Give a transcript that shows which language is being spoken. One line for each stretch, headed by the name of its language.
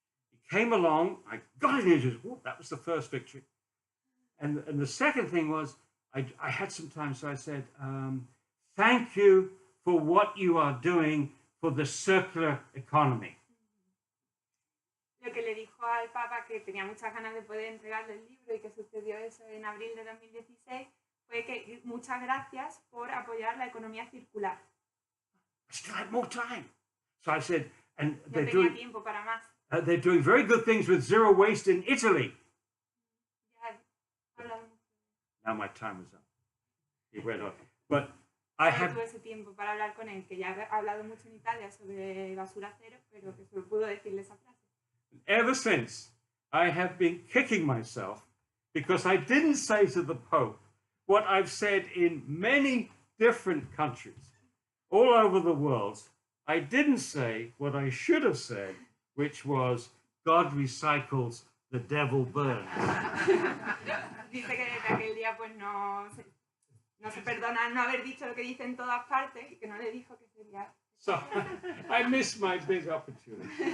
English: He came along, I got it into his. That was the first victory, and the second thing was I had some time, so I said, "Thank you for what you are doing for the circular economy."
Spanish: Lo que le dijo al Papa, que tenía muchas ganas de poder entregarle el libro y que sucedió eso en abril de 2016, fue que muchas gracias por apoyar la economía circular.
English: I still had more time. So I said, and
Spanish: Yo tenía tiempo para más.
English: They're doing very good things with zero waste in Italy. Now my time is up. He went on. But I have...
Spanish: tuve ese tiempo para hablar con él, que ya ha hablado mucho en Italia sobre basura cero, pero que solo pudo decirle esa frase.
English: Ever since, I have been kicking myself because I didn't say to the Pope what I've said in many different countries all over the world. I didn't say what I should have said, which was, God recycles, the devil burns.
Spanish: Dice que desde aquel día pues no se perdona no haber dicho lo que dice en todas partes y que no le dijo que sería.
English: So I missed my big opportunity.